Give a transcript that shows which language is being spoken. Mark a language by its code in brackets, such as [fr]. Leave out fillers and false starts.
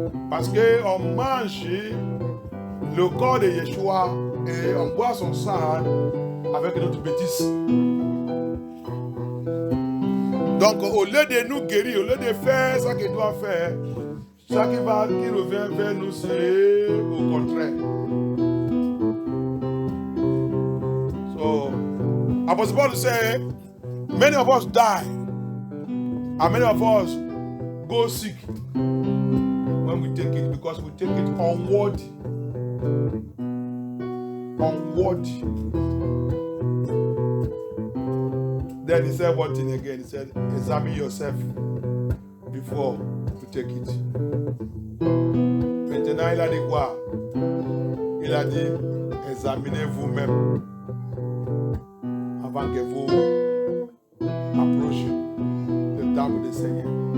[fr] Parce qu'on mange le corps de Yeshua et on boit son sang avec notre bêtise. Donc, au lieu de nous guérir, au lieu de faire ce qu'il doit faire, ce qui revient vers nous, c'est au contraire. [en] So, Apostle Paul said, many of us die, and many of us go sick when we take it, because we take it unworthy. Unworthy. Then he said one thing again. He said, examine yourself before you take it. [fr] Maintenant, il a dit quoi? Il a dit, examinez vous-même avant que vous approchiez le table du Seigneur.